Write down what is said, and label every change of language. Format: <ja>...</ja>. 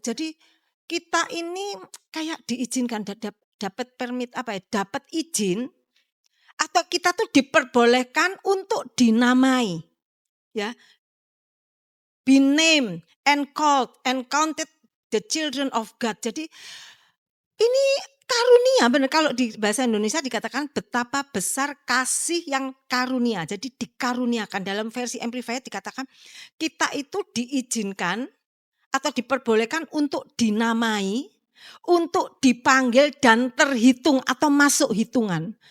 <id>Jadi kita ini kayak diizinkan dapat permit dapat izin atau kita tuh diperbolehkan untuk dinamai. Ya.</id> <en>be named and called and counted the children of God.</en> <id>Jadi ini karunia, benar, kalau di bahasa Indonesia dikatakan betapa besar kasih yang karunia. Jadi dikaruniakan, dalam versi Amplified dikatakan kita itu diizinkan atau diperbolehkan untuk dinamai, untuk dipanggil dan terhitung atau masuk hitungan.</id>